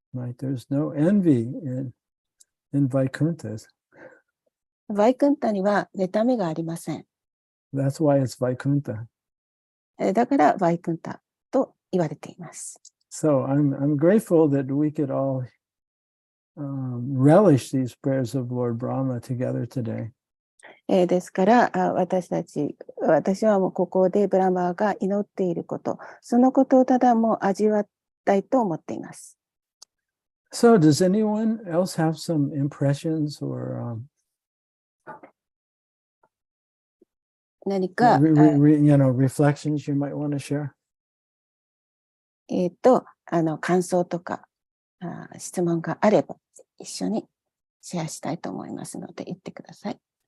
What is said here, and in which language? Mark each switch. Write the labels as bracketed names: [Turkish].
[English] Right? There's no envy in Vaikuntha. [Japanese] バイクンタには妬みがありません。 [English] That's why it's Vaikuntha. [Japanese] だからバイクンタと言われています。 [English] So I'm grateful that we could all relish these prayers of Lord Brahma together today. [Japanese] ですから私はもうここでブラマーが祈っていること、そのことをただもう味わいたいと思っています。 [English] So does anyone else have some impressions or [Japanese] 何か、 [English] reflections you might want to share? [Japanese] 感想とか質問があれば一緒にシェアしたいと思いますので言ってください。